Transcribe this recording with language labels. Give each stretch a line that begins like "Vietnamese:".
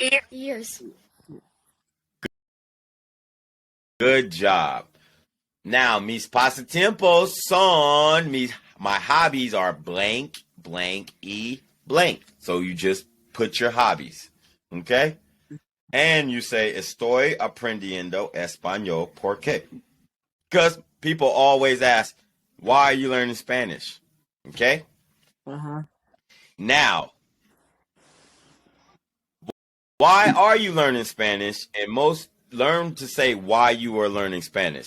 English: Years. Good job. Now,
Spanish: mis pasatiempos son
English: my hobbies are blank, blank, blank. So you just put your hobbies. Okay? And you say
Spanish: estoy aprendiendo español por qué?
English: Because people always ask, why are you learning Spanish? Okay? Uh-huh. Now, why are you learning Spanish? And most learn to say why you are learning Spanish.